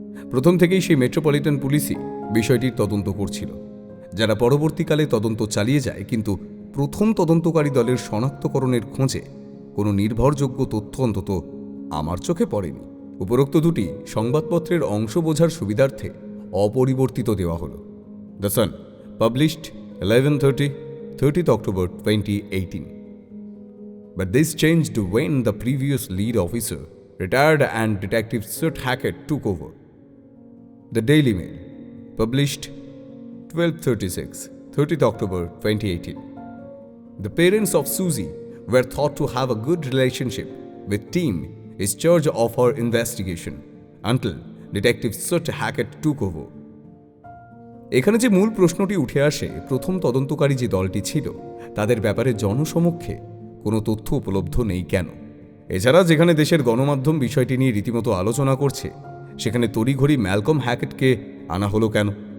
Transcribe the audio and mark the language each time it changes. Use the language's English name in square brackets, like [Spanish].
[Bangla] প্রথম থেকেই সেই মেট্রোপলিটন পুলিশই বিষয়টির তদন্ত করছিল, যারা পরবর্তীকালে তদন্ত চালিয়ে যায়, কিন্তু প্রথম তদন্তকারী দলের শনাক্তকরণের খোঁজে কোনো নির্ভরযোগ্য তথ্য অন্তত আমার চোখে পড়েনি। উপরোক্ত দুটি সংবাদপত্রের অংশ বোঝার সুবিধার্থে অপরিবর্তিত দেওয়া হলো। [English] The Sun, published 11:30, 30th October 2018. But this changed when the previous lead officer retired and Detective Sir Hackett took over. The Daily Mail, published 12:36, 30th October 2018. The parents of Susie were thought to have a good relationship with team in charge of her investigation until Detective Sir Hackett took over. [Bangla] এখানে যে মূল প্রশ্নটি উঠে আসে, প্রথম তদন্তকারী যে দলটি ছিল তাদের ব্যাপারে জনসমক্ষে কোনো তথ্য উপলব্ধ নেই কেন? এছাড়া যেখানে দেশের গণমাধ্যম বিষয়টি নিয়ে রীতিমতো আলোচনা করছে, সেখানে তড়িঘড়ি ম্যালকম হ্যাকেটকে আনা হলো কেন?